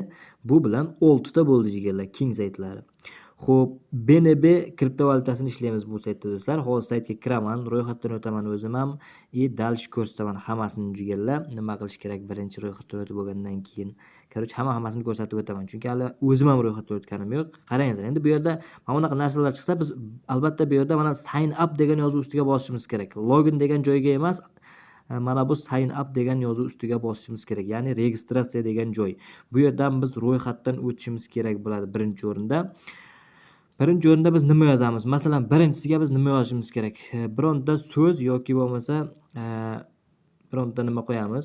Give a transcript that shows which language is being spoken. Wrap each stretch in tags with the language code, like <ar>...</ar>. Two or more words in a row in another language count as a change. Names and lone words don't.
<uz>Bu bilan 6 ta bo'ldi jigarlar, king saytlari. Xo'p, BNB kriptovalyutasini ishlaymiz bu saytda do'stlar. Hozir saytga kiraman, ro'yxatdan o'taman o'zim ham, dalish ko'rsataman hammasini jigarlar. Nima qilish kerak birinchi ro'yxatdan o'tib bo'lgandan keyin. Короче, hammasini ko'rsatib o'taman. Chunki hali o'zim ham ro'yxatdan o'tganim yo'q. Qarangizlar, endi bu yerda mana bunaqa narsalar chiqsa, biz albatta bu yerda mana</uz> <en>sign up</en> <uz>degan yozuv ustiga bosishimiz kerak. Login degan joyga emas, mana bu</uz> <en>sign up</en> <uz>degan yozuv ustiga bosishimiz kerak. Ya'ni registratsiya degan joy. Bu yerdan biz ro'yxatdan o'tishimiz kerak bo'ladi birinchi o'rinda. Birinchi o'rinda biz nima yozamiz? Masalan, birinchisiga biz nima yozishimiz kerak? Bironta so'z yoki bo'lmasa bironta nima qo'yamiz?</uz>